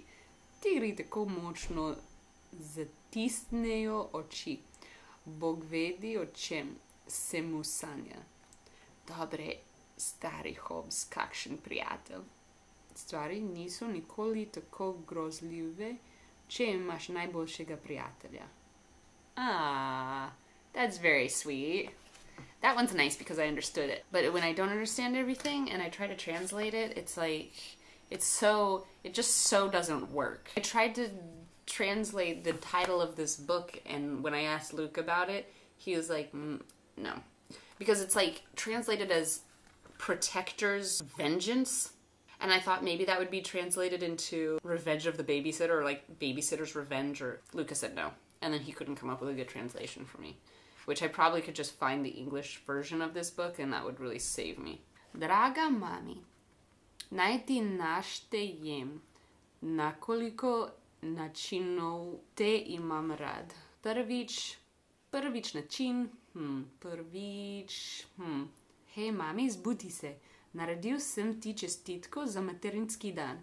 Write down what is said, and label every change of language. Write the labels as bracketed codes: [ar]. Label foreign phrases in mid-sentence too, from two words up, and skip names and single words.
[sl] Tigri tako močno zatisnejo oči. Bog vedi, o čem se mu sanja. Dobre, stari Hobbes, kakšen prijatelj. Stvari niso nikoli tako grozljive, če imaš najboljšega prijatelja. [en] Ah, that's very sweet. That one's nice because I understood it. But when I don't understand everything and I try to translate it, it's like, it just so doesn't work. I tried to translate the title of this book, and when I asked Luka about it, he was like, no. Because it's like translated as Protector's Vengeance. And I thought maybe that would be translated into Revenge of the Babysitter, or like Babysitter's Revenge, or Luka said no. And then he couldn't come up with a good translation for me. Which I probably could just find the English version of this book, and that would really save me. [sl] Draga mami, naj ti naštejem, na koliko načinov te imam rad. Prvič način, Hej mami, zbudi se, naredil sem ti čestitko za materinski dan.